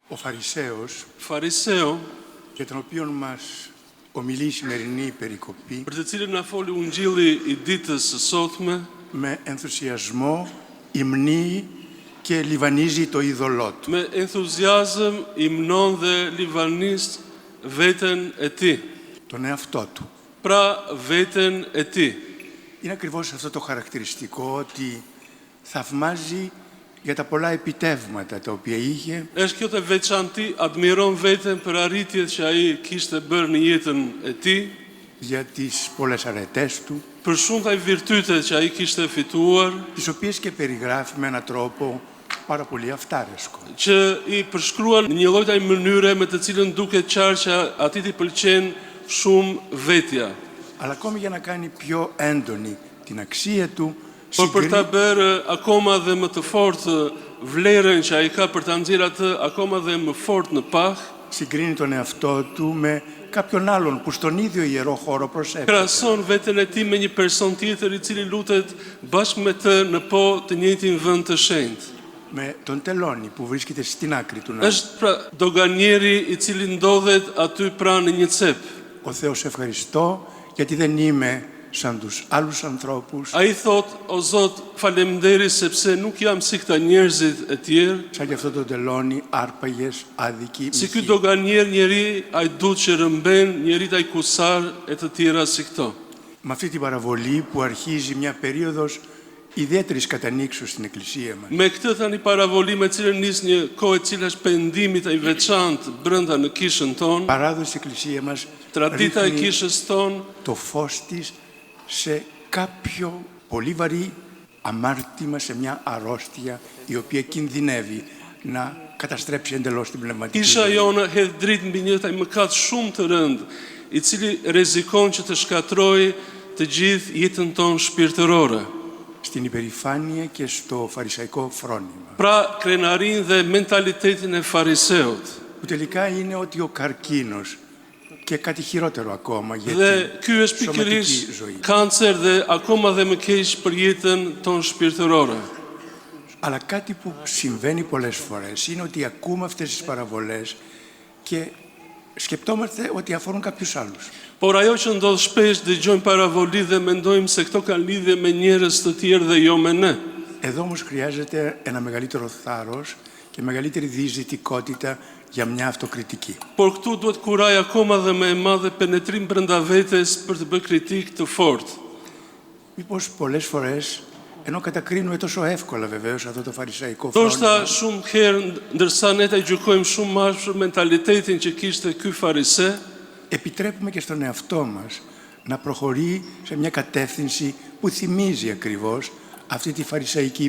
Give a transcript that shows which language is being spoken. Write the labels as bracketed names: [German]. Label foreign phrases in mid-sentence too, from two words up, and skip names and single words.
[Greek] Ο Φαρισαίος, [Albanian] Fariseu, [Greek] για τον οποίο μας ομιλεί η σημερινή περικοπή, [Albanian] për të cilin na foli Ungjilli i ditës së sotme, [Greek] με ενθουσιασμό υμνεί και λιβανίζει το είδωλό του. [Albanian] me entuziazëm i mnon dhe livanisë veten e tij. [Greek] Τον εαυτό του. [Albanian] Pra veten e tij. [Greek] Είναι ακριβώς αυτό το χαρακτηριστικό ότι θαυμάζει για τα πολλά επιτεύγματα τα οποία είχε, [Albanian] Është kjo të veçanti, admiron veten për arritjet që ai kishte bërë në jetën e tij, [Greek] για τις πολλές αρετές του, [Albanian] për shumëta virtytet që ai kishte fituar, [Greek] τις οποίες και περιγράφει με έναν τρόπο πάρα πολύ αυτάρεσκο. [Albanian] që i përshkruan në një lloj mënyre me të cilën duket qartë që atij i pëlqen shumë vetja. [Greek] Αλλά ακόμη για να κάνει πιο έντονη την αξία του, [Albanian] Por për ta bërë akoma dhe më të fortë vlerën që ai ka për ta nxjerrë atë akoma dhe më fort në pah, [Greek] συγκρίνει τον εαυτό του με κάποιον άλλον που στον ίδιο ιερό χώρο προσεύχεται. [Albanian] krahason veten e tij me një person tjetër i cili lutet bashkë me të në po të njëjtin vend të shenjtë. [Greek] Με τον τελώνη που βρίσκεται στην άκρη του ναού. [Albanian] Është pra doganieri i cili ndodhet aty pranë një cep. [Greek] Ο Θεός ευχαριστώ γιατί δεν είμαι σαν τους άλλους ανθρώπους, [Albanian] Ai thot, o Zot, faleminderit sepse nuk jam si këta njerëzit e tjerë, [Greek] σαν και αυτό το τελώνη άρπαγες, άδικοι, [Albanian] si ky [Greek] μοιχοί. [Albanian] doganier njeri ai dut që rëmben, njeri ai kusar e të tjera si këto. [Greek] Με αυτή την παραβολή που αρχίζει μια περίοδος ιδιαίτερης κατανήξεως στην Εκκλησία μας. [Albanian] Me këtë tani paravoli me cilën nis një kohë e cila është pendimit ai veçantë brenda në kishën tonë, [Greek] Παράδοση Εκκλησία μας [Albanian] tradita e [Greek] ρίχνει [Albanian] kishës tonë [Greek] το φως της σε κάποιο πολύ βαρύ αμάρτημα, σε μια αρρώστια η οποία κινδυνεύει να καταστρέψει εντελώς την πνευματική [Albanian] Kisha [Greek] ζωή. [Albanian] jonë hedh dritë mbi një mëkat shumë të rënd, i cili rrezikon që të shkatrojë të gjithë jetën tonë shpirtërore. [Greek] Στην υπερηφάνεια και στο φαρισαϊκό φρόνημα. [Albanian] Pra krenarin dhe mentalitetin e fariseut. [Greek] Που τελικά είναι ότι ο καρκίνος και κάτι χειρότερο ακόμα για [Albanian] Dhe [Greek] τη [Albanian] ky është [Greek] σωματική [Albanian] pikërisht [Greek] ζωή. [Albanian] kancer dhe akoma dhe më keq për jetën tonë shpirtërore. [Greek] Αλλά κάτι που συμβαίνει πολλές φορές είναι ότι ακούμε αυτές τις παραβολές και σκεπτόμαστε ότι αφορούν κάποιους άλλους. [Albanian] Por ajo që ndodh shpesh dëgjojmë paravoli dhe mendojmë se këto kanë lidhje me njerëz të tjerë dhe jo me ne. [Greek] Εδώ όμως χρειάζεται ένα μεγαλύτερο θάρρος και μεγαλύτερη διεισδυτικότητα για μια αυτοκριτική. [Albanian] Por këtu duhet kuraj akoma dhe më e madhe penetrim brenda vetes për të bërë kritikë të fortë. [Greek] Μήπως πολλές φορές, ενώ κατακρίνουμε τόσο εύκολα βεβαίως αυτό το φαρισαϊκό [Albanian] Ndoshta [Greek] φρόνημα, [Albanian] shumë herë ndërsa ne ta gjykojmë shumë më për mentalitetin që kishte ky farise, [Greek] επιτρέπουμε και στον εαυτό μας να προχωρεί σε μια κατεύθυνση που θυμίζει ακριβώς αυτή τη φαρισαϊκή